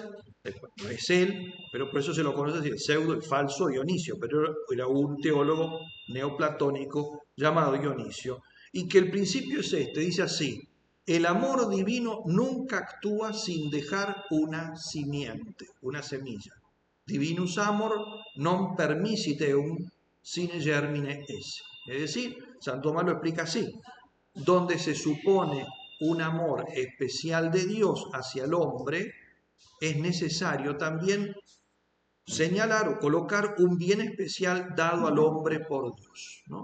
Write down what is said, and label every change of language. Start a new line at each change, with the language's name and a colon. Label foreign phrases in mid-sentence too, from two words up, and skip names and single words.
Spanish: No es él, pero por eso se lo conoce así, el pseudo, el falso Dionisio, pero era un teólogo neoplatónico llamado Dionisio, y que el principio es este, dice así: el amor divino nunca actúa sin dejar una simiente, una semilla.
Latin: Divinus amor non permissit eum sine germine esse.
Spanish: Es decir, San Tomás lo explica así: donde se supone un amor especial de Dios hacia el hombre, es necesario también señalar o colocar un bien especial dado al hombre por Dios, ¿no?